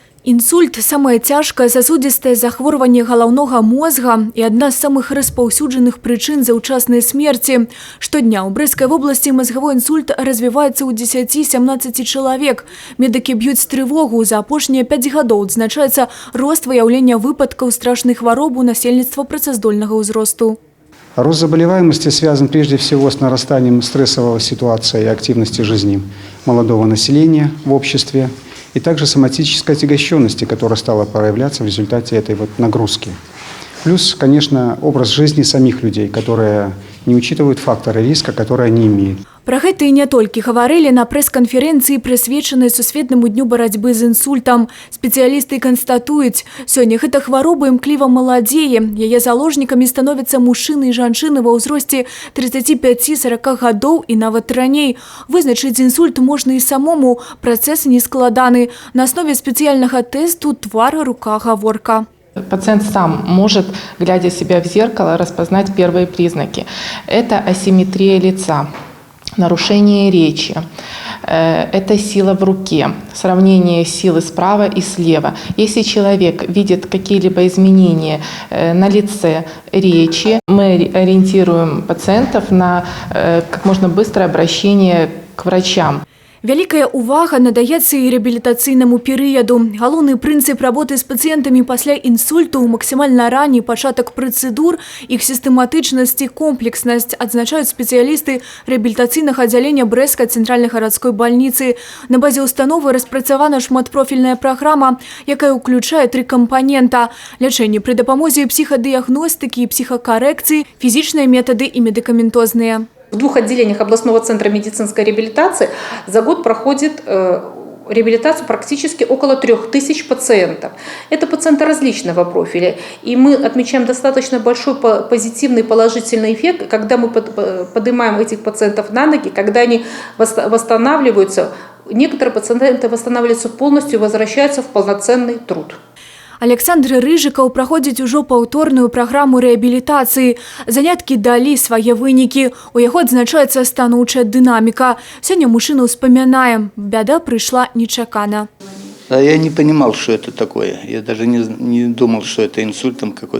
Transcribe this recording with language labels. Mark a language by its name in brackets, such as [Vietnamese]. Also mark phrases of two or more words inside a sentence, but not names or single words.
[Belarusian] Інсульт – самае цяжкае сасудзістае захворванне галаўнога мозга і адна з самых распаўсюджаных прычын заўчаснай смерці. Штодня ў Брэсцкай вобласці мазгавой інсульт развіваецца ў 10-17 чалавек. Медыкі б'юць трывогу. За апошнія 5 гадоў адзначаецца рост выяўлення выпадкаў страшной хваробы у насельніцтва працаздольнага ўзросту. [Russian] Рост заболеваемости связан прежде всего с нарастанием стрессовой ситуации и активности жизни молодого населения в обществе и также соматической отягощенности, которая стала проявляться в результате этой нагрузки. Плюс, конечно, образ жизни самих людей, которые не учитывают факторы риска, которые они имеют. [Belarusian] Пра гэта і не толькі гаварылі на прэс-канферэнцыі, прысвечанай Сусветнаму дню барацьбы з інсультам. Спецыялісты канстатуюць, сёння гэта хвароба імкліва маладзее. Яе заложнікамі становяцца мужчыны і жанчыны ва ўзросце 35-40 гадоў і нават раней. Вызначыць інсульт можна і самому. Працэс нескладаны. На аснове спецыяльнага тэсту твар, рука, гаворка. [Russian] Пациент сам может, глядя себя в зеркало, распознать первые признаки. Это асимметрия лица, нарушение речи, это сила в руке, сравнение силы справа и слева. Если человек видит какие-либо изменения на лице, речи, мы ориентируем пациентов на как можно быстрое обращение к врачам. [Belarusian] Вялікая увага надаецца і рэабілітацыйнаму перыяду. Галоўны прынцып работы з пацыентамі пасля інсульту – максімальна ранні пачатак працэдур, іх сістэматычнасць і комплекснасць, адзначаюць спецыялісты рэабілітацыйнага аддзялення Брэсцкай цэнтральнай гарадской бальніцы. На базе установы распрацавана шматпрофільная праграма, якая ўключае 3 кампанента – лячэнне пры дапамозе псіхадыягностыкі і псіхакарэкцыі, фізічныя метады і медыкаментозныя. [Russian] В 2 отделениях областного центра медицинской реабилитации за год проходит реабилитацию практически около 3000 пациентов. Это пациенты различного профиля. И мы отмечаем достаточно большой позитивный положительный эффект, когда мы поднимаем этих пациентов на ноги, когда они восстанавливаются. Некоторые пациенты восстанавливаются полностью и возвращаются в полноценный труд. [Belarusian] Александр Рыжыкаў праходзіць ужо паўторную праграму рэабілітацыі. Заняткі далі свае вынікі. У яго адзначаецца станоўчая дынаміка. Сёння мужчына ўспамінае, бяда прыйшла нечакана. [Russian] Я не понимал, что это такое. Я даже не думал, что это инсультом какой-то.